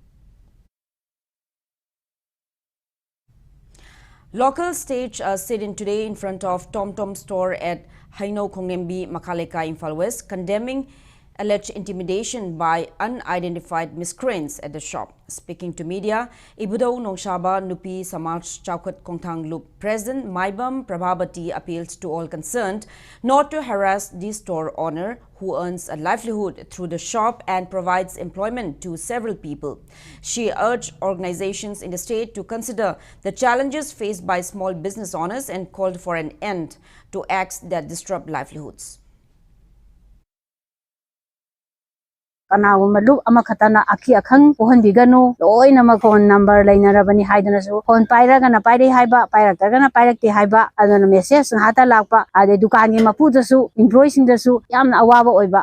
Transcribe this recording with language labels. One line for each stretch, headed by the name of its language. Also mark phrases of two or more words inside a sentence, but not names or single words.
English: Locals staged a sit-in today in front of Tom Tom store at Haino Kongnembi, Makaleka, Imphal West, condemning alleged intimidation by unidentified miscreants at the shop. Speaking to media, Ibudau Nongshaba Nupi Samaj Chaukat Kongthang Loop President Maibam Prabhabati appealed to all concerned not to harass the store owner who earns a livelihood through the shop and provides employment to several people. She urged organizations in the state to consider the challenges faced by small business owners and called for an end to acts that disrupt livelihoods.
Manipuri: Kanagum loop amakatana aki akhang pohon bigano loina makon number lainarabani haidana so phone paira gana paire haiba paira gana pairakti haiba adana message hata lakpa ade dukan gi mapu dasu employees dasu yamna awaba oiba